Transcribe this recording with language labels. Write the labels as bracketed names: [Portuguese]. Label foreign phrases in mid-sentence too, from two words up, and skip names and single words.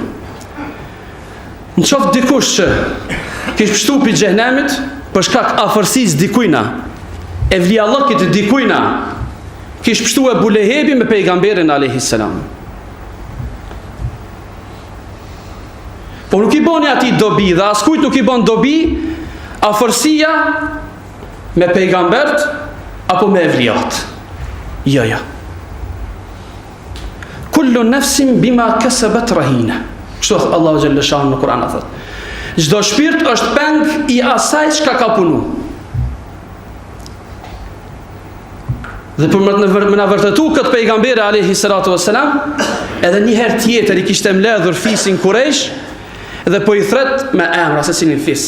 [Albanian] Në qoftë dikush që kish pështu pi xhenemit për shkak afërsisë dikujna, e vlijallëkit dikujna, kish pështu Ebu Lehebi me pejgamberin [Arabic] عليه السلام. [Albanian] Po nuk i boni ati dobi, dhe askujt nuk i bon dobi afërsia me pejgambert apo me evlijat. Jo. [Arabic] كل نفس بما كسبت رهينة. [Albanian] Kështu thot Allahu [Arabic] جل شأنه [Albanian] në Kur'an, thot. Çdo shpirt është peng i asaj çka ka punu. Dhe për më na vërtetu këtë pejgamberi [Arabic] عليه الصلاة والسلام, [Albanian] edhe një herë tjetër i kishte mbledhur fisin Kurejsh dhe po i thret me emra se cilin fis.